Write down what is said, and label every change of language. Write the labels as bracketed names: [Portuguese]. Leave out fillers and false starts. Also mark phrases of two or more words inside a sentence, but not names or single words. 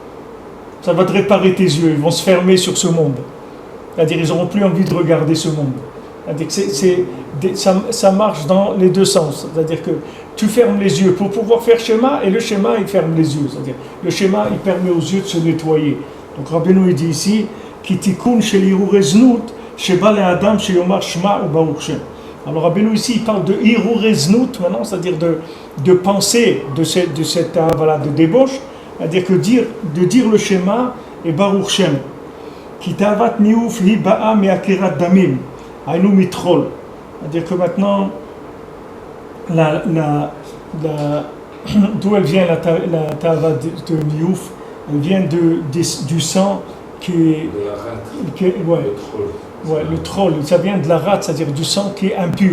[French] Ça va te réparer tes yeux, ils vont se fermer sur ce monde. C'est-à-dire ils n'auront plus envie de regarder ce monde. C'est-à-dire que ça marche dans les deux sens. C'est-à-dire que tu fermes les yeux pour pouvoir faire schéma, et le schéma il ferme les yeux. C'est-à-dire le schéma il permet aux yeux de se nettoyer. Donc Rabbeinu il dit ici, [Hebrew] כי תיקון של הרהורי זנות, שבא לאדם שיאמר שמע וברוך שם. [French] Alors Rabbeinu ici il parle de [Hebrew] הרהורי זנות [French] maintenant, c'est-à-dire de pensée de cette de débauche, c'est-à-dire que de dire le schéma et [Hebrew] ברוך שם. כי תאוות ניאוף היא באה מעכירת דמים, היינו מטחול. [French] C'est-à-dire que maintenant d'où elle vient la ta'ava de niouf, elle vient du sang qui est le troll, ça vient de la rate, c'est-à-dire du sang qui est impur.